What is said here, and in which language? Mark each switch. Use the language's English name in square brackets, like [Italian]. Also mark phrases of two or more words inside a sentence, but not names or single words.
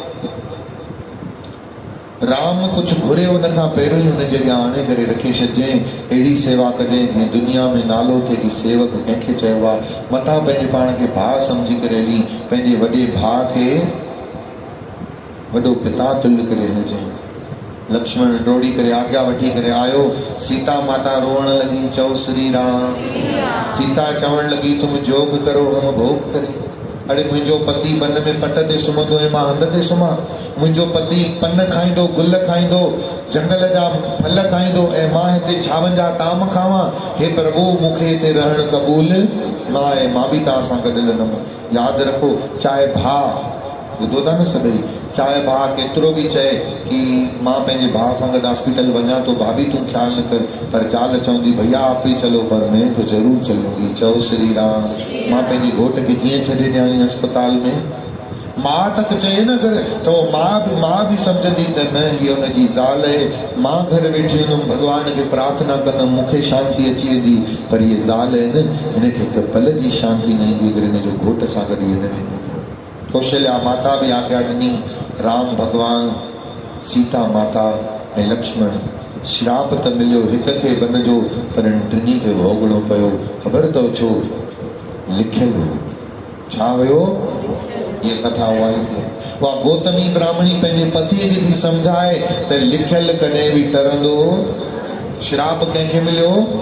[Sindhi] राम कुछ घुरे उन खां पहिरियों ही उन जगह आणे करे रखे छॾिजांइ अहिड़ी सेवा कजांइ जीअं दुनिया में नालो थिए कि सेवक कंहिंखे चइबो आहे मथां पंहिंजे पाण खे भाउ सम्झी करे हली पंहिंजे वॾे भाउ खे वॾो पिता तुल्य करे हलिजांइ लक्ष्मण डोड़ी करे आज्ञा वठी करे आयो। सीता माता रोअण लगी, चओ श्री राम। सीता चवण लगी, [Hindi] तुम जोग करो हम भोग करे। [Sindhi] अरे मुझो पति बन में पट ते सुम्हंदो ऐं मां हंध ते सुम्हां। मुझो पति पन खाईंदो, गुल खाईंदो, जंगल जा फल खाईंदो ऐं मां हिते छावनि जा ताम खावां। हे प्रभु मूंखे हिते रहण क़बूल न आहे, मां बि तव्हां सां गॾु हलंदुमि। यादि रखो, चाहे भाउ, ॿुधो था न सभई, चाहे भाउ केतिरो बि चए कि मां पंहिंजे भाउ सां गॾु हॉस्पिटल वञा तो, भाभी तूं ख्याल न कर, पर ज़ाल चवंदी [Hindi] भैया आप ही चलो, पर मैं तो ज़रूर चलूंगी। [Sindhi] चओ श्री राम। मां पंहिंजे घोट खे कीअं छॾे ॾियां अस्पताल में? मां तक चए न कर तो मां भी समझंदी त न हीअ हुनजी ज़ाल आहे। मां घर वेठी हूंदुमि, भॻवान खे प्रार्थना कंदुमि, मूंखे शांती अची वेंदी। पर हीअ ज़ाल आहे न, हिनखे हिकु पल जी शांति न ईंदी अगरि हिनजो घोट सां गॾु इहे न वेंदी। कौशल्या माता भी आज्ञा ॾिनी। राम भगवान, सीता माता ऐं लक्ष्मण। श्राप त मिलियो हिक खे बन जो, पर टिनी खे भोगणो पियो। ख़बर अथव छो? लिखियलु हो। छा हुयो? ये कथा उहा ई थी। उहा गौतमी ब्राह्मणी पंहिंजे पतीअ खे थी सम्झाए त लिखियलु कॾहिं बि टरंदो। श्राप कंहिंखे मिलियो?